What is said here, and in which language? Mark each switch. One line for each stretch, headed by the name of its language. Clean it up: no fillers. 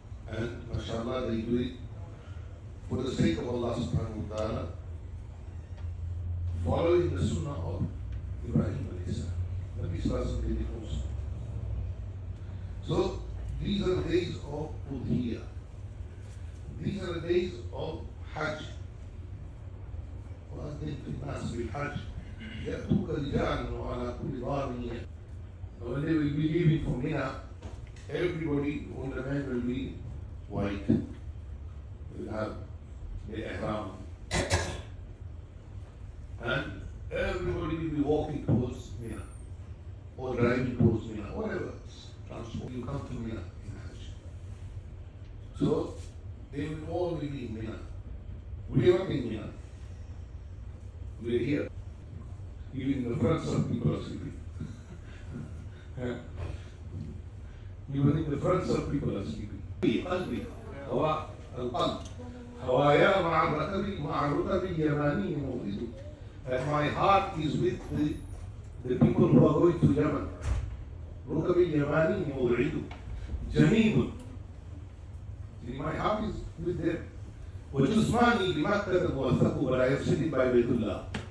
English: And mashallah, they do it for the sake of Allah subhanahu wa ta'ala, following the sunnah of Ibrahim alayhi salam. Nabi sallallahu alayhi wa sallam did it also. So, these are the days of Udhiya. These are the days of Hajj.
Arabic: وأذن في الناس بالحج يأتوك رجالا وعلى كل ضامن.
English: When they will be leaving from Mina, everybody, all the men will be white. They will have the ihram. And everybody will be walking towards Mina or driving towards Mina, whatever transport. You come to Mina in Hajj. So they will all be in Mina. We are not in Mina. We are here. Even in the front, some people are sleeping. Even in the front, some people are sleeping.
Arabic: قلبي هو القلب هوايا مع الركب اليماني موجود.
English: That my heart is with the people who are going to Yemen.
Arabic: ركب اليماني موعد جميل.
English: My heart is with them.
Arabic: وجسماني بمكة موثق,
English: but I am sitting by Baytullah.